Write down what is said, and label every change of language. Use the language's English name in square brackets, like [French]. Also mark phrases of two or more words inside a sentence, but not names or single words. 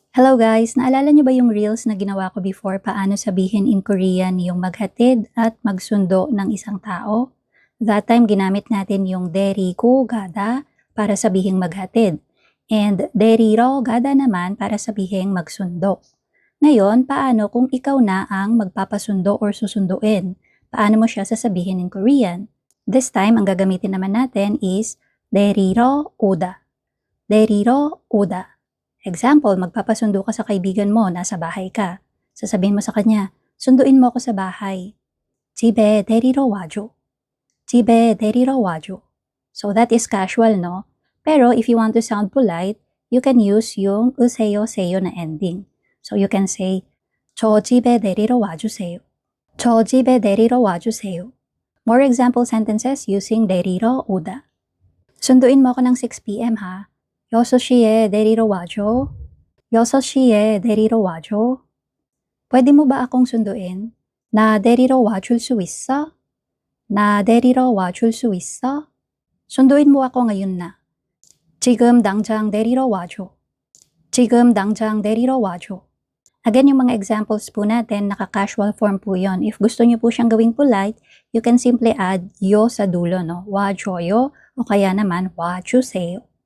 [English] Hello guys! [Filipino] Naalala niyo ba yung reels na ginawa ko before paano sabihin [English] in Korean [Filipino] yung maghatid at magsundo ng isang tao? [English] That time [Filipino] ginamit natin yung [Korean] 데리고 가다 [Filipino] para sabihing maghatid and [Korean] 데리러 가다 [Filipino] naman para sabihing magsundo. Ngayon, paano kung ikaw na ang magpapasundo or susunduin? Paano mo siya sasabihin [English] in Korean? This time, [Filipino] ang gagamitin naman natin is [Korean] 데리러 오다. [Filipino] 데리러 오다. Example, magpapasundo ka sa kaibigan mo, nasa bahay ka. Sasabihin mo sa kanya, sunduin mo ako sa bahay. [Korean] 집에 데리러 와줘. 집에 데리러 와줘. [English] So that is casual, no? Pero if you want to sound polite, you can use yung [Korean] 으세요, 세요 [English] na ending. So you can say, [Korean] 저 집에 데리러 와주세요. 저 집에 데리러 와주세요. [English] More example sentences using [Korean] 데리러 오다. [Filipino] sunduin mo ako ng 6 p.m. ha. [Korean] 6시에 데리러 와줘. 6시에 데리러 와줘. [Filipino] pwede mo ba akong sunduin? [Korean] 나 데리러 와줄 수 있어? 나 데리러 와줄 수 있어? [Filipino] sunduin mo ako ngayon na. [Korean] 지금 당장 데리러 와줘. 지금 당장 데리러 와줘. [Filipino] Again, yung mga examples po natin, naka-casual form po yon. If gusto niyo po siyang gawing polite, [English] you can simply add yo [Filipino] sa dulo, no? [Korean] 와줘요 [Filipino] o kaya naman [Korean] 와주세요.